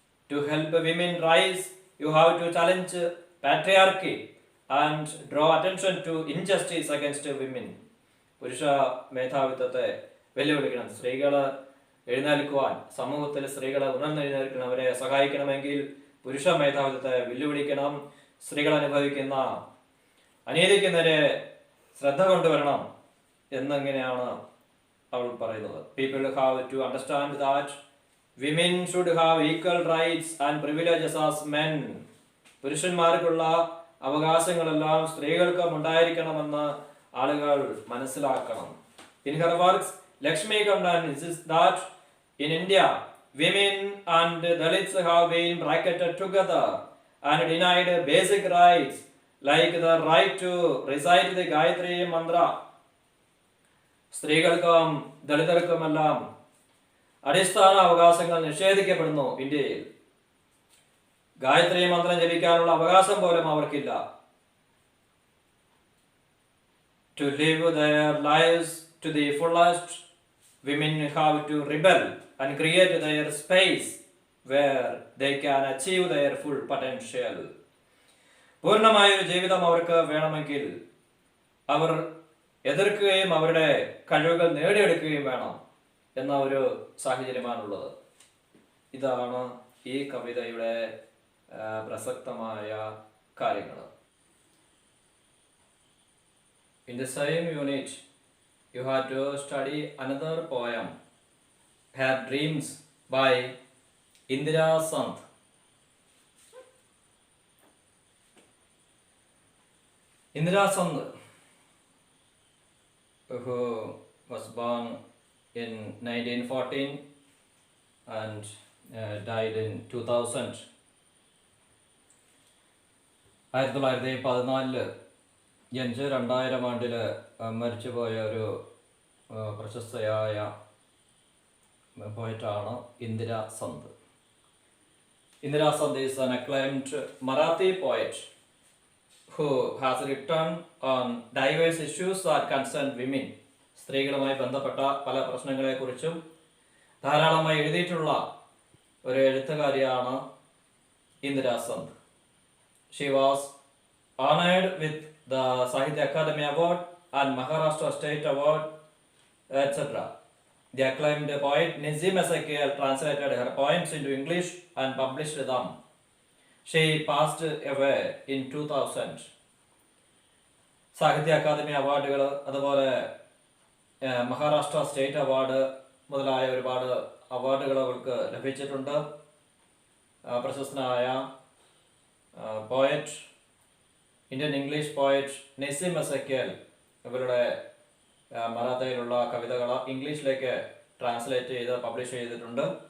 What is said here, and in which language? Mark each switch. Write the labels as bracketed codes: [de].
[en] To help women rise, you have to challenge patriarchy and draw attention to injustice against women. [ml] പുരുഷ മേധാവിത്വത്തെ വെല്ലുവിളിക്കണം. സ്ത്രീകള് എഴുന്നേൽക്കുവാൻ, സമൂഹത്തിൽ സ്ത്രീകളെ ഉണർന്നെഴുന്നേൽക്കണം. അവരെ സഹായിക്കണമെങ്കിൽ പുരുഷ മേധാവിത്വത്തെ വെല്ലുവിളിക്കണം. സ്ത്രീകൾ അനുഭവിക്കുന്ന അനീതിക്കെതിരെ ശ്രദ്ധ കൊണ്ടുവരണം എന്നിങ്ങനെയാണ് അവൾ പറയുന്നത്. [en] People have to understand that women should have equal rights and privileges as men. [ml] പുരുഷന്മാർക്കുള്ള അവകാശങ്ങളെല്ലാം സ്ത്രീകൾക്കും ഉണ്ടായിരിക്കണമെന്ന് ആളുകൾ മനസ്സിലാക്കണം. [en] In her works, Lakshmi Kannan insists that in India, women and Dalits have been bracketed together and denied basic rights like the right to recite the Gayatri Mantra. [ml] സ്ത്രീകൾക്കും ദളിതർക്കുമെല്ലാം അടിസ്ഥാന അവകാശങ്ങൾ നിഷേധിക്കപ്പെടുന്നു ഇന്ത്യയിൽ. ഗായത്രി മന്ത്രം ജപിക്കാനുള്ള അവകാശം പോലും അവർക്കില്ല. [en] To live their lives to the fullest, women have to rebel and create their space where they can achieve their full potential. [ml] പൂർണ്ണമായൊരു ജീവിതം അവർക്ക് വേണമെങ്കിൽ അവർ എതിർക്കുകയും അവരുടെ കഴിവുകൾ നേടിയെടുക്കുകയും വേണം എന്ന ഒരു സാഹചര്യമാണുള്ളത്. ഇതാണ് ഈ കവിതയുടെ പ്രസക്തമായ കാര്യങ്ങൾ. [en] In the same unit, you have to study another poem, Her Dreams by Indira Sant. Indira Sant, who was born in 1914 and died in 2000. [ml] 1914 ജനിച്ച് 2000 ആണ്ടിൽ മരിച്ചുപോയ ഒരു പ്രശസ്തയായ പോയറ്റാണ് Indira Sant. [en] Indira Sant is an acclaimed Marathi poet who has written on diverse issues that concern women. [ml] സ്ത്രീകളുമായി ബന്ധപ്പെട്ട പല പ്രശ്നങ്ങളെക്കുറിച്ചും ധാരാളമായി എഴുതിയിട്ടുള്ള ഒരു എഴുത്തുകാരിയാണ് Indira Sant. [en] She was honored with the Sahitya Akademi Award and Maharashtra State Award, etc. The acclaimed poet Nazim Ezekiel translated her poems into English and published them. She passed away in 2000. [ml] സാഹിത്യ academy അവാർഡുകൾ, അതുപോലെ Maharashtra state award മുതലായ ഒരുപാട് അവാർഡുകൾ അവർക്ക് ലഭിച്ചിട്ടുണ്ട്. പ്രശസ്തനായ poet, Indian English poet Naseem Ezekiel ഇവരുടെ മറാത്തയിലുള്ള കവിതകൾ ഇംഗ്ലീഷിലേക്ക് ട്രാൻസ്ലേറ്റ് ചെയ്ത് പബ്ലിഷ് ചെയ്തിട്ടുണ്ട്.